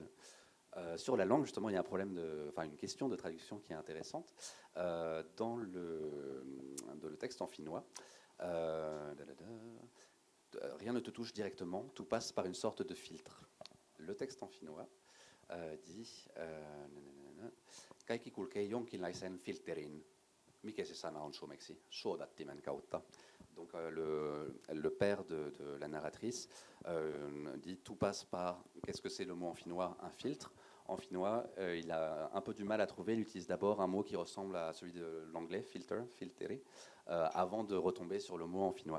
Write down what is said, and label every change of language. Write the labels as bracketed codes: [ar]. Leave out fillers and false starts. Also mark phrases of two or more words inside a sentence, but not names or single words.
[fr] Sur la langue, justement, il y a un problème une question de traduction qui est intéressante. Dans le texte en finnois, rien ne te touche directement, tout passe par une sorte de filtre. Le texte en finnois dit [fi] kaikki kulkee jonkinlaisen filterin. Mikä se sana on suomeksi? Suodattimen kautta. [fr] Donc le père de la narratrice dit tout passe par, qu'est-ce que c'est le mot en finnois? Un filtre. En finnois, il a un peu du mal à trouver, il utilise d'abord un mot qui ressemble à celui de l'anglais, filter, filteri, avant de retomber sur le mot en finnois.